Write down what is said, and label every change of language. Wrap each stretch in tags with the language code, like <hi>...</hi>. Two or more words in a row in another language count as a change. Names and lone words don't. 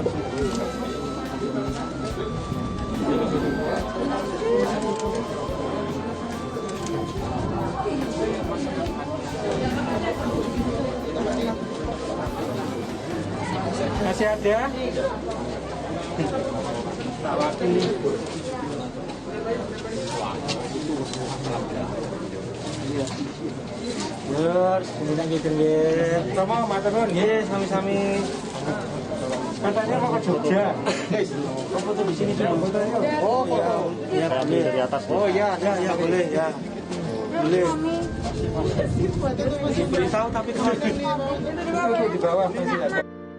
<id>Masih ada?</id> <jv>Tak wakili. Lur, kemudian gitu nggih. Sama matur nuwun nggih, sami-sami.</jv> <id>Katanya mau ke Jogja. Kok foto di sini dulu fotonya? Oh, foto. Ya, boleh dari atas. Oh iya, ya boleh ya. Boleh. Beritahu tapi kalau di bawah masih ada.</id>